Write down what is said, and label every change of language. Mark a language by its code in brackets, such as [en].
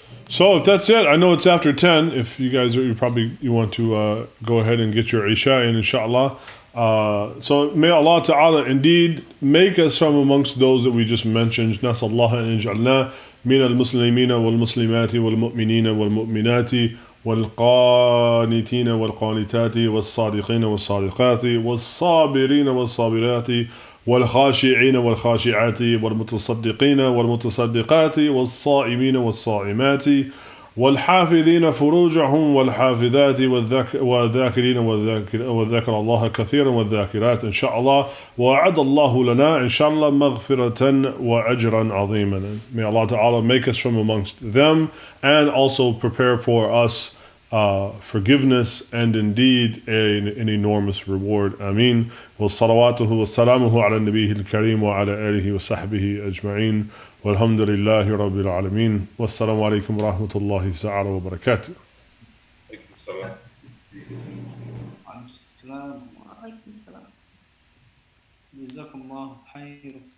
[en] So if that's it, I know it's after 10. If you guys you want to go ahead and get your Isha in, inshallah. So may Allah Ta'ala indeed make us from amongst those that we just mentioned. [ar] Nasallah an inja'alna min al-muslimina wal-muslimati wal-mu'minina wal-mu'minati wal-qanitina wal-qanitati wal-sadiqina wal-sadiqati wal-sabirina wal-sabirati والخاشعين والخاشعات والمتصدقين والمتصدقات والصائمين والصائمات والحافظين فروجهم والحافظات والذاكرين والذاكر الله كثيرا والذاكرات إن شاء الله وأعد الله لنا إن شاء الله مغفرة وأجرا عظيما. [en] May Allah Ta'ala make us from amongst them and also prepare for us forgiveness and indeed an enormous reward. [ar] Ameen. وصلواته وسلامه على النبي الكريم وعلى آله وصحبه أجمعين والحمد لله رب العالمين والسلام عليكم ورحمة الله تعالى وبركاته. Alaikum salam. وعليكم السلام. جزاكم الله خير.